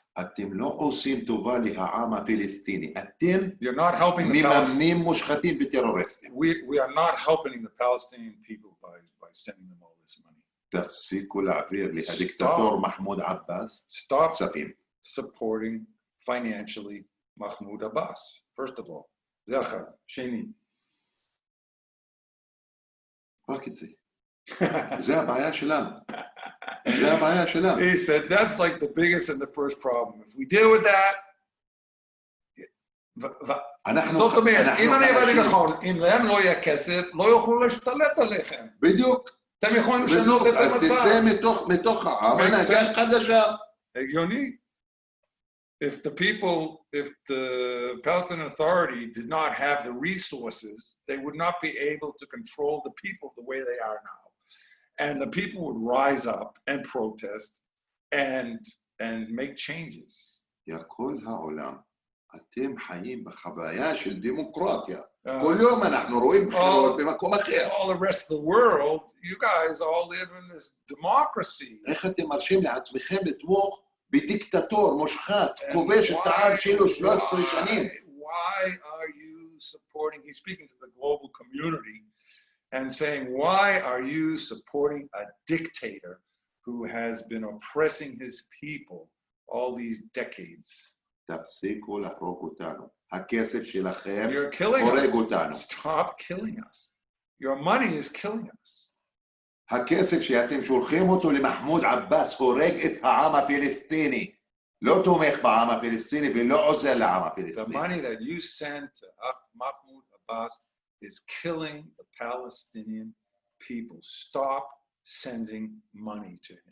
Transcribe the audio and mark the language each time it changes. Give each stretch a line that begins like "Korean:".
Hebrew: אתם לא עושים טובה לעם הפלסטיני, אתם מממנים מושחתים וטרוריסטים.
English: We are not helping the Palestinian people by sending them all this money.
Hebrew: תפסיקו להעביר לדיקטטור מחמוד עבאס כספים.
English: Supporting financially Mahmoud Abbas, first of all.
Hebrew: זה אחד. שני. רק את זה. זה הבעיה שלנו. זה הבעיה שלנו.
English: He said, that's like the biggest and the first problem. If we deal with that,
Hebrew: זאת אומרת, אם אני הבנתי נכון, אם להם לא יהיה כסף, לא יוכלו להשתלט עליכם. בדיוק. אתם יכולים לשנות את המצב. אז תצא מתוך העם, הנהגה חדשה. הגיוני.
English: If the Palestinian Authority did not have the resources, they would not be able to control the people the way they are now. And the people would rise up and protest and make changes.
Hebrew: כל העולם, אתם חיים בחוויה של דמוקרטיה. כל יום אנחנו רואים בחירות במקום אחר.
English: All the rest of the world, you guys all live in this democracy.
Hebrew: איך אתם מרשים לעצמכם לתמוך בדיקטטור מושחת, כובש את העם שלו 13 שנים?
English: Why are you supporting, he's speaking to the global community, and saying, why are you supporting a dictator who has been oppressing his people all these decades?
Hebrew: תפסיקו להרוג אותנו. הכסף שלכם הורג אותנו.
English: Stop killing us. Your money is killing us.
Hebrew: הכסף שאתם שולחים אותו למחמוד עבאס הורג את העם הפלסטיני. לא תומך בעם הפלסטיני ולא עוזר לעם הפלסטיני.
English: The money that you send to Mahmoud Abbas is killing the Palestinian people. Stop sending money to him.